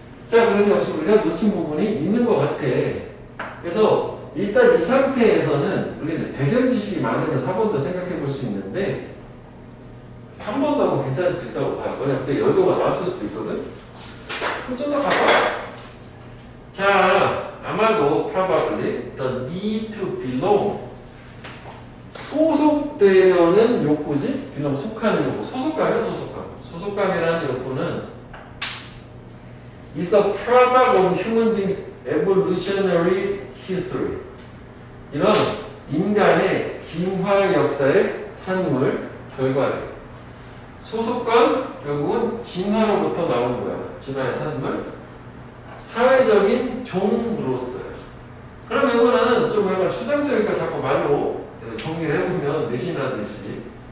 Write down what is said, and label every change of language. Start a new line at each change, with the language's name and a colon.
Korean: 자, 그럼 역시 우리가 놓친 부분이 있는 것 같아. 그래서 일단 이 상태에서는 우리가 이제 배경 지식이 많으면 4번도 생각해 볼 수 있는데 3번도 한번 괜찮을 수 있다고 봐요. 왜냐면 그때 열거가 나왔을 수도 있거든. 그럼 좀 더 가봐. 자, 아마도
English: probably the need to belong
Korean: 소속되려는 욕구지? belong 속하는 욕구. 소속감이야 소속감. 소속감이라는 욕구는
English: is the product of human beings evolutionary history.
Korean: 이런 인간의 진화 역사의 산물 결과예요. 소속감 결국은 진화로부터 나오는 거야. 진화의 산물. 사회적인 종으로서요. 그럼 이거는 좀 약간 추상적이니까 자꾸 말로 정리를 해보면 내신하듯이.